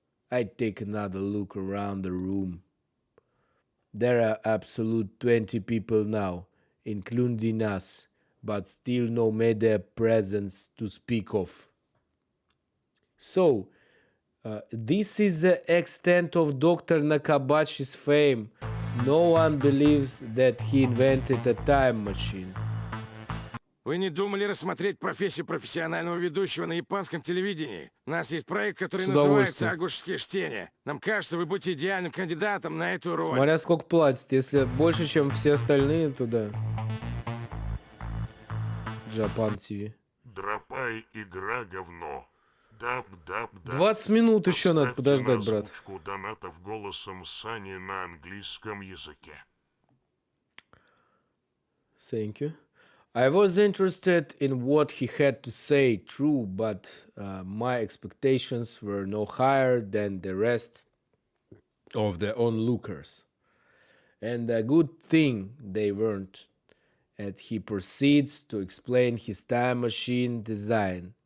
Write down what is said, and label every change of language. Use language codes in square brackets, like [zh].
[en] I take another look around the room. There are absolute 20 people now, including us, but still no media presence to speak of. So, this is the extent of Dr. Nakabachi's fame. No one believes that he invented a time machine. [ru] Вы не думали рассмотреть профессию профессионального ведущего на японском телевидении? У нас есть проект, который называется «Агушские чтения». Нам кажется, вы будете идеальным кандидатом на эту роль. Смотря сколько платят. Если больше, чем все остальные, то да. Japan TV. Дропай, игра, говно. 20 минут еще надо подождать, брат. Донатов голосом Сани на английском языке. [en] Thank you. I was interested in what he had to say, true, but my expectations were no higher than the rest of the onlookers. And a good thing they weren't. And he proceeds to explain his time machine design.